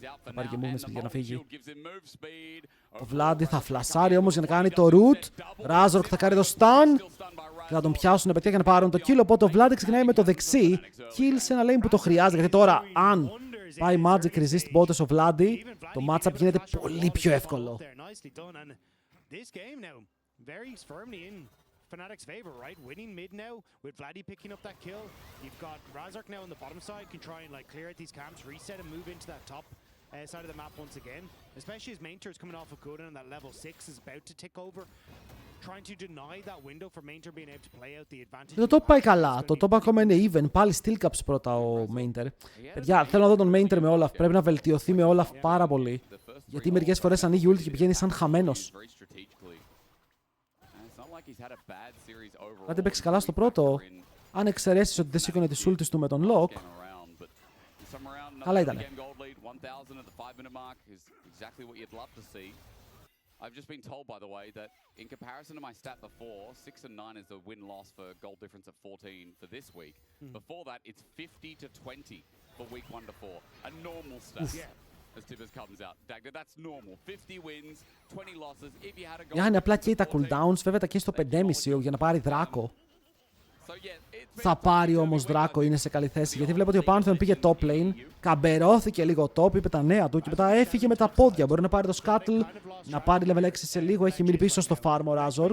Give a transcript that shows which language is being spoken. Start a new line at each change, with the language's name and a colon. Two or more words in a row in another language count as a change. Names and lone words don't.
Greek: Θα πάρει και
English: movement speed
Greek: για να φύγει. Ο Βλάντι θα φλασάρει όμως για να κάνει το root. Razork θα κάνει το stun. Και θα τον πιάσουν παιδιά για να πάρουν το kill. Οπότε ο Βλάντι ξεκινάει με το δεξί. Kill σε ένα lane που το χρειάζεται. Γιατί τώρα, αν πάει
English: Magic Resist
Greek: bot ο Βλάντι, το matchup γίνεται πολύ πιο εύκολο.
English: Fnatic's favor, right? Winning mid now with Vladdy picking up that kill. You've got Razork now on the bottom side, can try and like clear out these camps, reset and move into that top side of the map once again. Especially as Mainter is coming off of Gooden and that level 6 is about to tick over. Trying to deny that window for Mainter being able to play out the advantage.
Greek: Το top πάει καλά. Το top ακόμα είναι even. Πάλι
English: steel caps
Greek: πρώτα ο Mainter. Παιδιά, θέλω να δω τον Mainter με Olaf. Πρέπει να βελτιωθεί με Olaf πάρα πολύ. Γιατί μερικές φορές ανοίγει ult και πηγαίνει σαν χαμένος. Κάτι παίξει καλά στο πρώτο. Αν εξαιρέσεις ότι δεν σήκωνε τις ultis του με τον Lock. Καλά ήτανε.
English: I've just been told, by the way, that in comparison to my stat before, 6 and 9 is the win-loss for goal difference of 14 for this week. Before that, it's 50 to 20 for week 1 to 4. A normal stat. As Tibbers comes out. Dagda, that's normal. 50 wins, 20 losses. If you had a goal...
Greek: Είναι απλά και τα cooldowns, βέβαια τα και στο 5,5 για να πάρει δράκο. Θα πάρει όμως δράκο, είναι σε καλή θέση. Γιατί βλέπω ότι ο Pantheon πήγε
English: top lane,
Greek: καμπερώθηκε λίγο top, είπε τα νέα του και μετά έφυγε με τα πόδια. Μπορεί να πάρει το Scuttle, να πάρει level 6 σε λίγο. Έχει μείνει πίσω στο farm ο Razork.